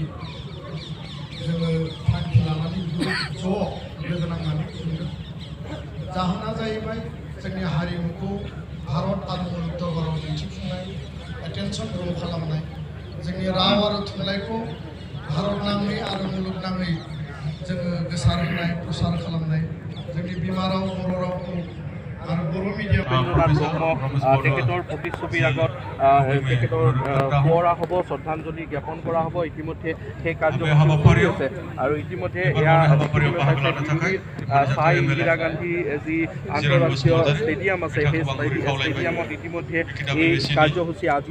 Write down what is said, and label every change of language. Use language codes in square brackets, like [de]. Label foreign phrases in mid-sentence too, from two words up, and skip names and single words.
[brx] जोङो थांखि लानानै ज' लोगो नांनानै खुंदों जाहोना जाहैबाय जोंनि हारिमुखौ भारत आरो मुलुग दरबाराव दिन्थिफुंनाय [en] attention grow' [brx] खालामनाय जोंनि राव आरो थुनलाइखौ भारत नाङै आरो मुलुगनाङै जोङो गोसारहोनाय प्रसार खालामनाय जोंनि बिमा राव बर' रावखौ आरो बर' मिडियाम [as] তেখেতৰ প্ৰতিচ্ছবিৰ আগত তেখেতৰ শুৱৰা হ'ব শ্ৰদ্ধাঞ্জলি জ্ঞাপন কৰা হ'ব ইতিমধ্যে সেই কাৰ্যসূচী কৰি আছে আৰু ইতিমধ্যে এয়া চাই ইন্দিৰা গান্ধী যি আন্তঃৰাষ্ট্ৰীয় ষ্টেডিয়াম আছে সেই ষ্টেডিয়ামত ইতিমধ্যে এই কাৰ্যসূচী আজি